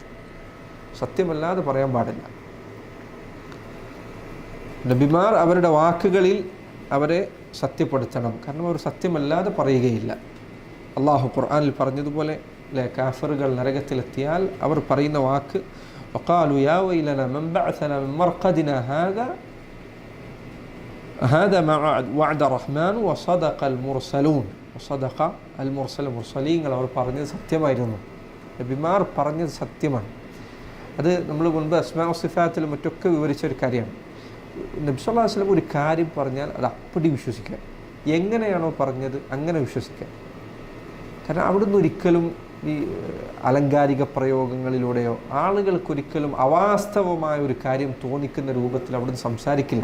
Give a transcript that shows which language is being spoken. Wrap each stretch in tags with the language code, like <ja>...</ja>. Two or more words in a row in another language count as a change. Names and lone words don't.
<ml>സത്യമല്ലാതെ പറയാൻ പാടില്ല. നബിമാർ അവരുടെ വാക്കുകളിൽ അവരെ സത്യപ്പെടുത്തണം. കാരണം അവർ സത്യമല്ലാതെ പറയുകയില്ല. അള്ളാഹു ഖുർആനിൽ പറഞ്ഞതുപോലെ കാഫിറുകൾ നരകത്തിലെത്തിയാൽ അവർ പറയുന്ന വാക്ക്</ml> <ar>وقالوا يا ويلنا من بعثنا من مرقدنا هذا ما وعد الرحمن وصدق المرسلون وصدق المرسلين.</ar> <ml>അവർ പറഞ്ഞത് സത്യമായിരുന്നു. നബിമാർ പറഞ്ഞത് സത്യമാണ്. അത് നമ്മൾ മുൻപ് അസ്മാ സിഫാത്തിലും മറ്റൊക്കെ വിവരിച്ച ഒരു കാര്യമാണ്. നബി</ml> <ar>صلى الله عليه وسلم</ar> <ml>ഒരു കാര്യം പറഞ്ഞാൽ അത് അപ്പടി വിശ്വസിക്കുക. എങ്ങനെയാണോ പറഞ്ഞത് അങ്ങനെ വിശ്വസിക്കുക. കാരണം അവിടുന്ന് ഒരിക്കലും ഈ അലങ്കാരിക പ്രയോഗങ്ങളിലൂടെയോ ആളുകൾക്കൊരിക്കലും അവാസ്തവമായ ഒരു കാര്യം തോന്നിക്കുന്ന രൂപത്തിൽ അവിടുന്ന് സംസാരിക്കില്ല.</ml>